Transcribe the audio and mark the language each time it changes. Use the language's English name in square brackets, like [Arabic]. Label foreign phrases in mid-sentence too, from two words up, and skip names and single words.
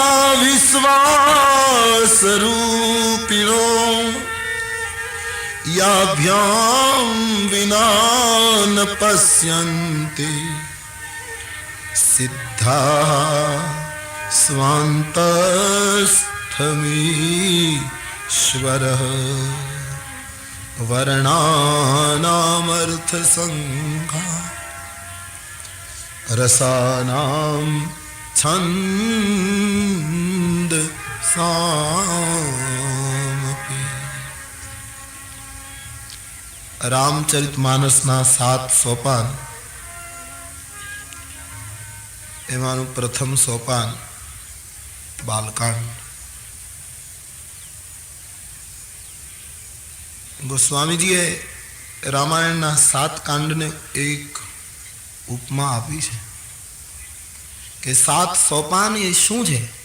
[Sanskrit] विश्वास रूपिणो याभ्यां विना न पश्यन्ति सिद्धाः स्वान्तस्थमीश्वरः वर्णानामर्थसङ्घा रसानां छन्दसामपि [Gujarati] रामचरितमानसना 7 સોપાન એમાંનું પ્રથમ સોપાન બાલકાંડ. ગોસ્વામીજીએ રામાયણના 7 કાંડને એક ઉપમા આપી છે કે 7 સોપાન એ શું છે?